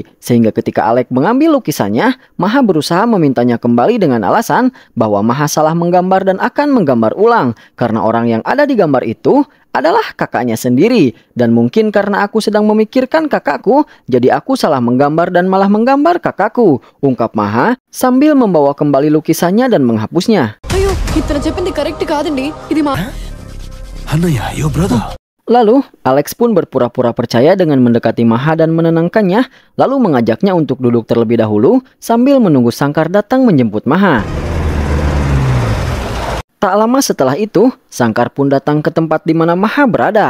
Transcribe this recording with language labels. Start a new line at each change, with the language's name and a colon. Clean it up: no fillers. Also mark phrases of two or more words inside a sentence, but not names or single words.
Indonesian: Sehingga ketika Alex mengambil lukisannya, Maha berusaha memintanya kembali dengan alasan bahwa Maha salah menggambar dan akan menggambar ulang. Karena orang yang ada di gambar itu adalah kakaknya sendiri. Dan mungkin karena aku sedang memikirkan kakakku, jadi aku salah menggambar dan malah menggambar kakakku, ungkap Maha sambil membawa kembali lukisannya dan menghapusnya. Ayo, kita
Telugu: చెప్పింది కరెక్ట్ కాదండి. ఇది మా Annaya,
English: yo brother.
Indonesian: Lalu, Alex pun berpura-pura percaya dengan mendekati Maha dan menenangkannya, lalu mengajaknya untuk duduk terlebih dahulu sambil menunggu Sangkar datang menjemput Maha. Tak lama setelah itu, Sangkar pun datang ke tempat di mana Maha berada.